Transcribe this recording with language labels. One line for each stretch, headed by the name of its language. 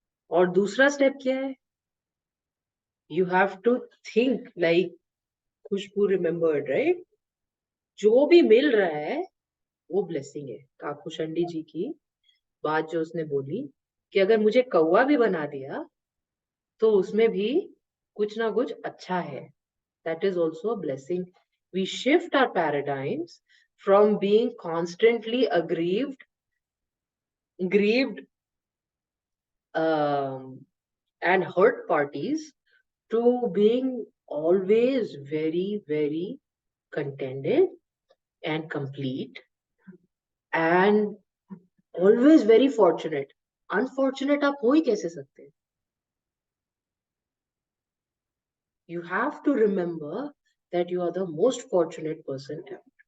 Hindi: और दूसरा स्टेप क्या है,
English: You have to think like Khushboo remembered, right.
Hindi: जो भी मिल रहा है वो ब्लेसिंग है। काकुशंडी जी की बात जो उसने बोली कि अगर मुझे कौवा भी बना दिया तो उसमें भी कुछ ना कुछ अच्छा है,
English: that is also a blessing. We shift our paradigms from being constantly grieved and hurt parties to being always very, very contented and complete and always very fortunate.
Hindi: Unfortunate आप हो ही कैसे सकते हैं?
English: You have to remember that you are the most fortunate person ever.